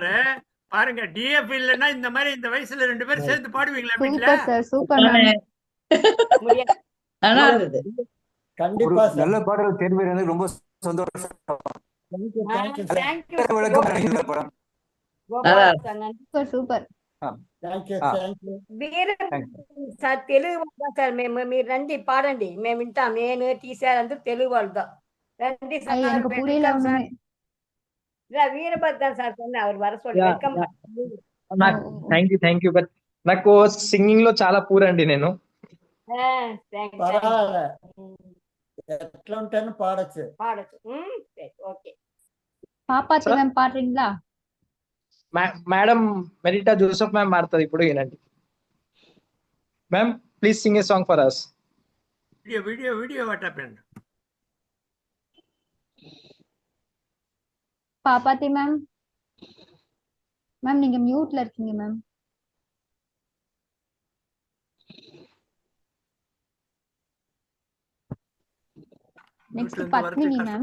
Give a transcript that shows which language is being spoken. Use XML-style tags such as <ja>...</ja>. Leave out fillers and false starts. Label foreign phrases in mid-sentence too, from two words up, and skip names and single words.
<ta>பாருங்க டிஎஃப் இல்லைன்னா இந்த மாதிரி இந்த வயசுல 2 பேரும் சேர்ந்து பாடுவீங்களா வீட்டுல?</ta> <en>super sir super ma'am.</en> <ta>முடியாது நல்லா இருந்தது. ஒரு கண்டிப்பா சார். நல்ல பாடல் தேர்வு எனக்கு ரொம்ப சந்தோஷம்.</ta> <en>thank you thank you sir.</en> <ta>தேங்க்யூ விளக்கம் இந்த படம். கோபால் சார் நன்றி</ta> <en>super super. thank you thank you</en> <te>వీర సార్ తెలుగు వాళ్ళ సార్ మీరు రండి పాడండి మేము వింటాం నేను టీచర్ అందరూ తెలుగు వాళ్ళతో రండి సార్</te> <ta>ஐயா, எனக்கு புரியல</ta> <en>welcome sir</en> <ta>ஒண்ணுமே. இல்ல வீரபத்ரன் சார் சொன்ன அவர் வர சொல்லி Yeah, வெல்கம்</ta> <te>నాకు</te> <en>thank you</en> <te>బట్ నాకు సింగింగ్ లో చాలా పూర్ అండి నేను. పర్వాలే ఎట్లా ఉంటాను పాడచ్చు పాడచ్చు ఓకే</te> <ta>பாப்பாத்தி மேம் பாடுறீங்களா?</ta> <te>మేడం మెరిటా జోసెఫ్ మ్యామ్ మారుతుంది ఇప్పుడు వినండి.</te> <en>ma'am please sing a song for us. video what happen?</en> <ta>பாப்பாத்தி மேம் மேம் நீங்க மியூட்ல இருக்கீங்க மேம். நெக்ஸ்ட் பத்மினி மேம்.</ta>